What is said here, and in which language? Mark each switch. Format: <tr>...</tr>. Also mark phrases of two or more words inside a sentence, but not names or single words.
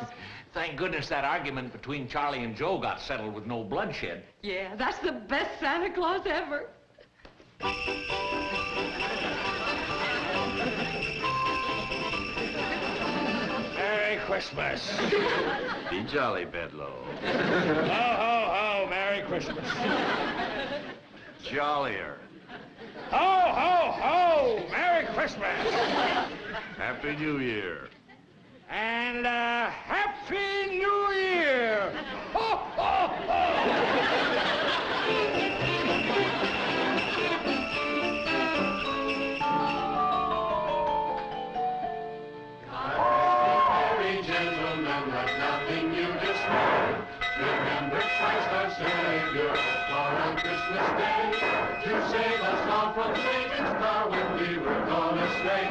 <en>Thank goodness that argument between Charlie and Joe got settled with no bloodshed. Yeah, that's the best Santa Claus ever. Merry Christmas. Be jolly, Bedloe. Ho, ho, ho, Merry Christmas. Jollier. Ho, ho, ho, Merry Christmas. Happy New Year. And Happy New Year. Ho, ho, ho. Remember Christ our Savior, for on Christmas Day, to save us all from Satan's power when we were gone astray.</en>